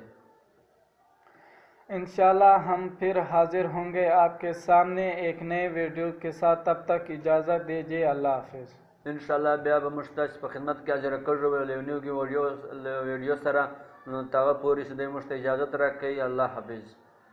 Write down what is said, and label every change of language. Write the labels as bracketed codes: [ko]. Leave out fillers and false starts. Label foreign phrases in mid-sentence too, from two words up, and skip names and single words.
[ur] انشاءاللہ ہم پھر حاضر ہوں گے آپ کے سامنے ایک نئے ویڈیو کے ساتھ، تب تک اجازت دیجیے، اللہ حافظ۔ [ps] انشاءاللہ بیا به موږ ستاسو په خدمت کې حاضر کېږو یو نوي ویډیو سره، تر هغه پورې چې موږ ته اجازت راکړئ، الله حافظ۔